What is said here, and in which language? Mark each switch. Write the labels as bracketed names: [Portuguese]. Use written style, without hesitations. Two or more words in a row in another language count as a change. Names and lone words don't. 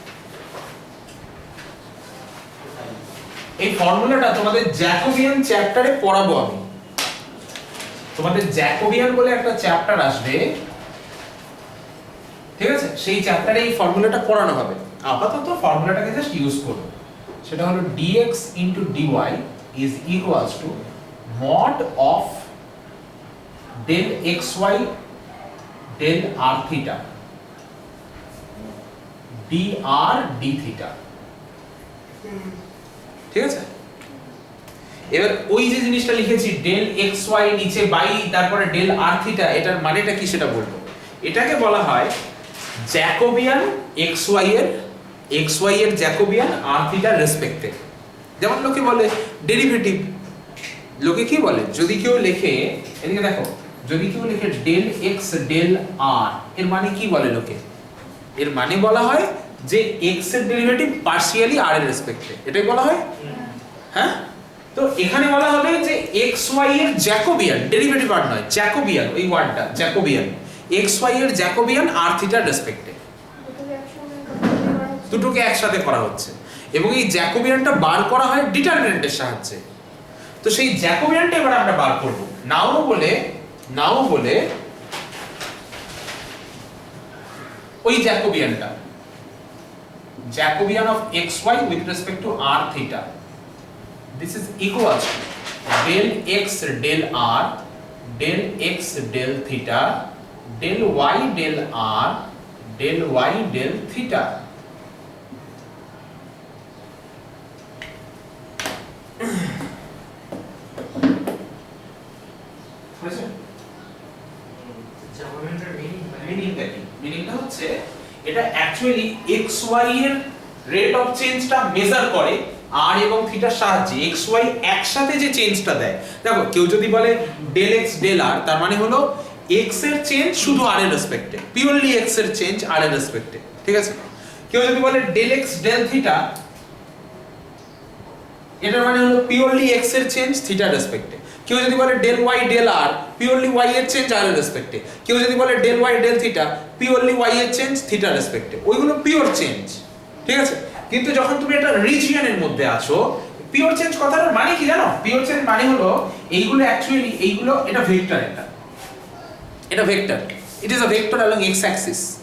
[Bangla] এই ফর্মুলাটা তোমাদের জ্যাকোবিয়ান চ্যাপ্টারে পড়াবো আমি। তোমাদের জ্যাকোবিয়ান বলে একটা চ্যাপ্টার আসবে, ঠিক আছে, সেই চ্যাপ্টারে এই ফর্মুলাটা পড়ানো হবে। আপাতত ফর্মুলাটাকে [English] just use [Bangla] করো। সেটা হলো [English] dx dy is equals to mod of del xy del r theta dr d theta, [Bangla] ঠিক আছে। এবার ওই যে জিনিসটা লিখেছি del xy নিচে বাই তারপরে del r theta, এটার মানেটা কি সেটা বলবো। এটাকে বলা হয় জ্যাকোবিয়ান xy এর জ্যাকোবিয়ান r theta রেসপেক্টে। যেমন লোকে বলে ডেরিভেটিভ, লোকে কি বলে, যদি কেউ লেখে, এদিকে দেখো, যদি কেউ লেখে del x del r, এর মানে কি বলে লোকে? এর মানে বলা হয় যে x এর ডেরিভেটিভ পার্শিয়ালি r এর রেসপেক্টে, এটাই বলা হয়। হ্যাঁ, তো এখানে বলা হবে যে xy এর জ্যাকোবিয়ান, ডেরিভেটিভ আর নয়, জ্যাকোবিয়ান, ওই ওয়ার্ডটা জ্যাকোবিয়ান, xy এর জ্যাকোবিয়ান r থিটার রেসপেক্টে, দুটোকে একসাথে করা হচ্ছে এবং এই জ্যাকোবিয়ানটা বার করা হয় ডিটারমিনেন্টের সাহায্যে। তো সেই জ্যাকোবিয়ানটা এবার আমরা বার করব, নাও বলে ওই জ্যাকোবিয়ানটা, [English] Jacobian of xy with respect to r theta, this is equals to del x del r del x del theta [Bangla] del y del r del y del theta. বুঝেছেন? জ্যাকোবিয়ানের মিনিংটা হচ্ছে এটা অ্যাকচুয়ালি xy এর [English] rate of [Bangla] চেঞ্জটা মেজার করে r এবং থিটার সাহায্যে। xy একসাথে যে চেঞ্জটা দেয়, দেখো কেউ যদি বলে del x del r, তার মানে হলো x এর চেঞ্জ শুধু r এর রেসপেক্টে, পিওরলি x এর চেঞ্জ r এর রেসপেক্টে, ঠিক আছে? কেউ যদি বলে del x del theta, এটার মানে হলো পিওরলি x এর চেঞ্জ থিটার রেসপেক্টে। কেউ যদি বলে del y del r, পিওরলি y এর চেঞ্জ r এর রেসপেক্টে। কেউ যদি বলে del y del theta, পিওরলি y এর চেঞ্জ থিটার রেসপেক্টে। ওইগুলো [English] pure change, [Bangla] ঠিক আছে? কিন্তু যখন তুমি একটা রিজিয়নের মধ্যে আছো, [English] pure change [Bangla] কথাটার মানে কি জানো? [English] pure change [Bangla] মানে হলো এইগুলো অ্যাকচুয়ালি এইগুলো, এটা ভেক্টর, এটা ভেক্টর, [English] it is a vector along x axis.